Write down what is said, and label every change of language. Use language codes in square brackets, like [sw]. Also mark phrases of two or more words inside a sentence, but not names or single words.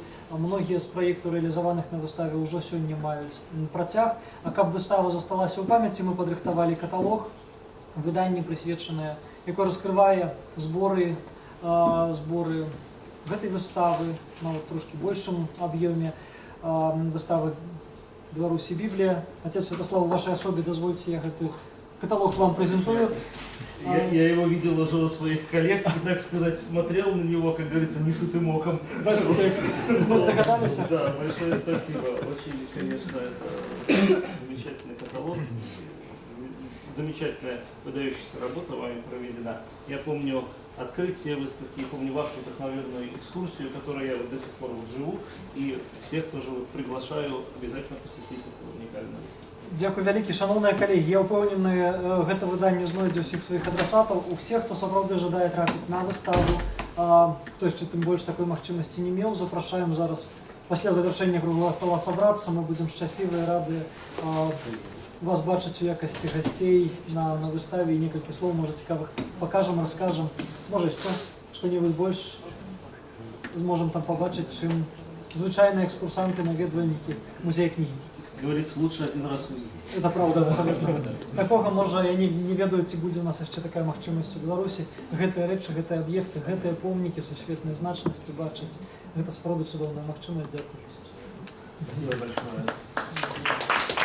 [be] Многія з праектаў, рэалізаваных на выставе, ўжо сёння маюць працяг. А каб выстава засталася ў памяці, мы падрыхтавалі каталог, выданне прысвечанае, якое раскрывае зборы гэтай выставы, нават трошкі большым аб'ёме выставы «Беларусь и Библия». [ru] Отец Святослав, в вашей особе, дозвольте, я этот каталог вам презентую. Я его видел уже у своих коллег и, так сказать, смотрел на него, как говорится, не сытым оком. Бачите, мы догадались. Да, большое спасибо. Очень, конечно, это замечательный каталог. Замечательная, выдающаяся работа вами проведена. Я помню открытие выставки, я помню вашу вдохновенную экскурсию, которой я вот до сих пор вот живу, и всех тоже вот приглашаю обязательно посетить эту уникальную выставку. [be] Дзякуй вялікі, шановныя калегі. Я ўпэўнены, гэта выданне знойдзе ўсіх сваіх адрасатаў. У всех, хто сапраўды жадае трапіць на выставу, хто яшчэ тым больш такой магчымасці не меў, запрашаем зараз пасля завяршэння круглага стола сабрацца. Мы будзем шчаслівыя, радыя вас бачыць у якасці гасцей на выставе, і некалькі слоў, можа, цікавых пакажам, раскажам. Можа, яшчэ што-небудзь больш зможам там пабачыць, чым звычайныя экскурсанты, наведвальнікі музея кнігі. [ru] Говорится, лучше один раз увидеть. Это правда, абсолютно. [be] Такога, можа, я не ведаю, ці будзе у нас яшчэ такая магчымасць у Беларусі. Гэтыя рэчы, гэтыя аб'екты, гэтыя помнікі сусветнай значнасці бачыць. Гэта сапраўды цудоўная магчымасць. Дзякуй. [ru] Спасибо большое.